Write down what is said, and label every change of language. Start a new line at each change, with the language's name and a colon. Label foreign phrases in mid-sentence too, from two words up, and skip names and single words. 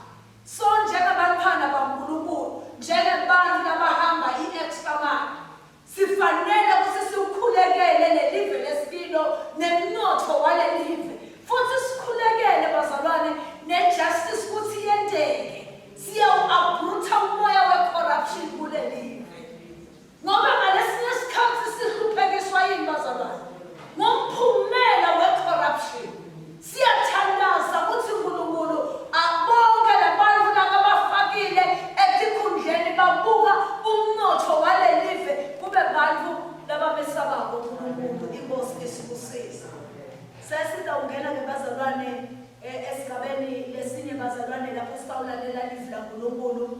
Swati: So njengabantwana baNkulunkulu, njengabantu labahamba i-
English: extra mile,
Swati: sifanele ukuthi sikhulekele lelive lesipilo nemnotho walelive. Futhi sikhulekele bazalwane nejustice ukuthi yenteke. Siyawu-uprooter umoya we-corruption kulelive. Ngoba ngalesinye isikhathi sihluphekiswa yini bazalwane? Ngomphumela we-corruption. Siyathandaza ukuthi uNkulunkulu abonke labantu labafakile etikhundleni babuka umnotho walelive kube bantu labamesabako uNkulunkulu, inkosi esibusisa. Sesizawungena ke bazalwane esigabeni lesinye bazalwane lapho sitawulalela ilizwi laNkulunkulu.